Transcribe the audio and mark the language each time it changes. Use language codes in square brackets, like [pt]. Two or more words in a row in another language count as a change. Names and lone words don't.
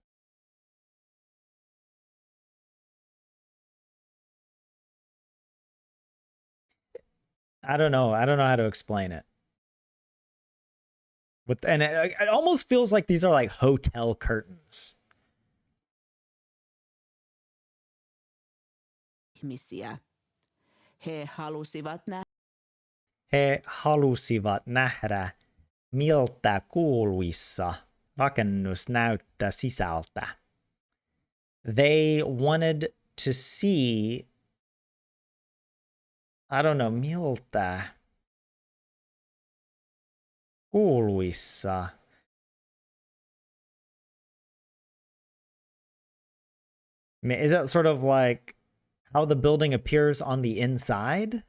[en] I don't know how to explain it. And it almost feels like these are like hotel curtains. [fi] ihmisiä. He halusivat nähdä, miltä kuuluissa rakennus näyttää sisältä. [en] They wanted to see, I don't know, [fi] miltä kuuluissa. [en] Is that sort of like how the building appears on the inside?